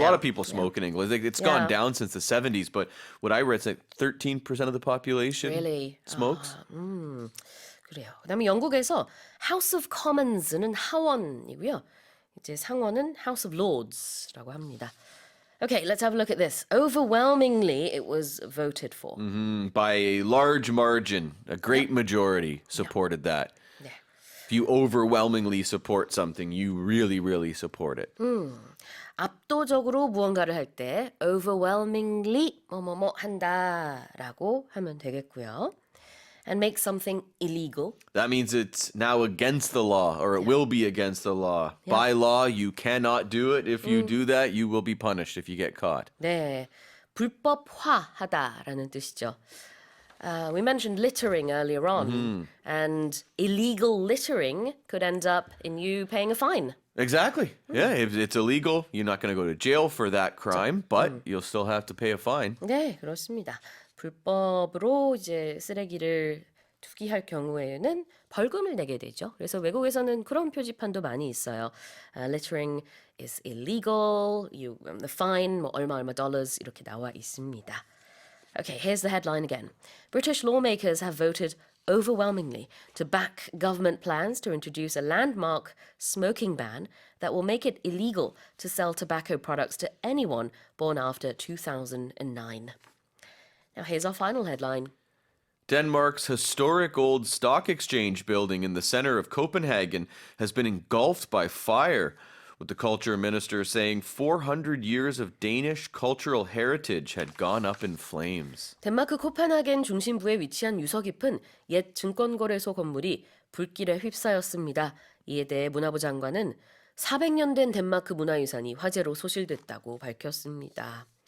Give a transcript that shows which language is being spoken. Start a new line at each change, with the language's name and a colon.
English: lot of people smoke in England. It's gone down since the 70s, but what I read is like 13% of the population Really? smokes.
Korean: 그래요. 그다음에 영국에서 House of Commons는 하원이고요. 이제 상원은 House of Lords라고 합니다.
English: Okay, let's have a look at this. Overwhelmingly, it was voted for. By a large margin, a great majority supported that.
Korean: 네.
English: If you overwhelmingly support something, you really, really support it.
Korean: 압도적으로 무언가를 할 때 overwhelmingly 뭐뭐뭐 한다라고 하면 되겠고요.
English: And make something illegal. That means it's now against the law, or it will be against the law. By law, you cannot do it. If you do that, you will be punished if you get caught.
Korean: 네, 불법화하다라는 뜻이죠.
English: We mentioned littering earlier on, and illegal littering could end up in you paying a fine. Exactly. Yeah, if it's illegal, you're not going to go to jail for that crime, but you'll still have to pay a fine.
Korean: 네, 그렇습니다. 불법으로 이제 쓰레기를 투기할 경우에는 벌금을 내게 되죠. 그래서 외국에서는 그런 표지판도 많이 있어요.
English: Littering is illegal. The fine
Korean: 뭐 얼마 dollars 이렇게 나와 있습니다.
English: Okay, here's the headline again. British lawmakers have voted overwhelmingly to back government plans to introduce a landmark smoking ban that will make it illegal to sell tobacco products to anyone born after 2009. Now here's our final headline. Denmark's historic old stock exchange building in the center of Copenhagen has been engulfed by fire, with the culture minister saying 400 years of Danish cultural heritage had gone up in flames.
Korean: 덴마크 코펜하겐 중심부에 위치한 유서 깊은 옛 증권거래소 건물이 불길에 휩싸였습니다. 이에 대해 문화부 장관은 400년 된 덴마크 문화유산이 화재로 소실됐다고 밝혔습니다.